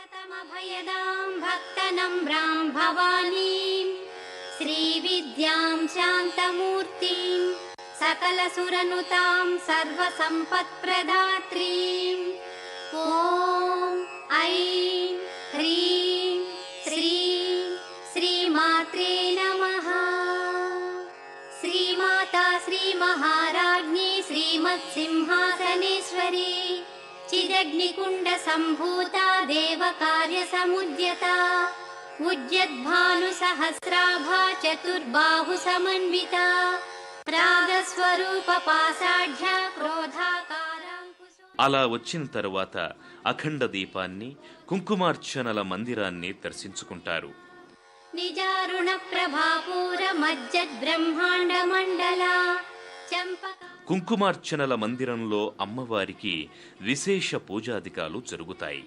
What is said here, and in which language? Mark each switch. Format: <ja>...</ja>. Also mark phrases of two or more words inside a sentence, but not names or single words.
<sa>సకల సురనుతాం సర్వ సంపత్ప్రదాత్రీం ఓం ఐం హ్రీం శ్రీం శ్రీమాత్రే నమః. శ్రీమాతా శ్రీ మహారాజ్ఞి శ్రీమత్సింహాసనేశ్వరి చిదగ్నికుండ సంభూత దేవకార్య సముద్యత उज्जद्भानुसहस्राभा चतुर्बाहु समन्विता रागस्वरूप पासाढ्या क्रोधाकाराङ्कुशो.</sa> <te>అలా వచ్చిన తరువాత అఖండ దీపాన్ని, కుంకుమార్చనల మందిరాన్ని దర్శించుకుంటారు.</te> <sa>నిజారుణ ప్రభాపూర మజ్జద్ బ్రహ్మాండ మండల చంపక.</sa> <te>కుంకుమార్చనల మందిరంలో అమ్మవారికి విశేష పూజాధికాలు జరుగుతాయి.</te>